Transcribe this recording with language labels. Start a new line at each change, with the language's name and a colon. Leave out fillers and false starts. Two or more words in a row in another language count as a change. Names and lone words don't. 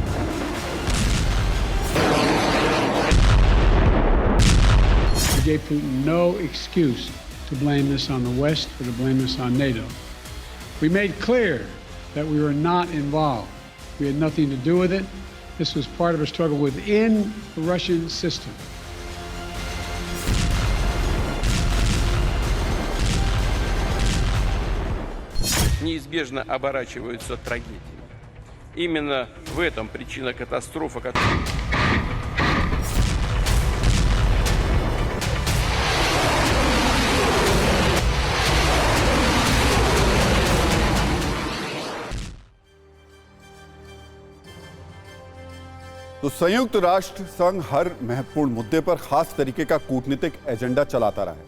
English: We gave Putin no excuse to blame this on the West or to blame this on NATO. We made clear that we were not involved. We had nothing to do with it. This was part of a struggle within the Russian system.
Russian: Неизбежно оборачиваются трагедиями. Именно в этом причина катастрофы, которую...
Hindi: तो संयुक्त राष्ट्र संघ हर महत्वपूर्ण मुद्दे पर खास तरीके का कूटनीतिक एजेंडा चलाता रहा है।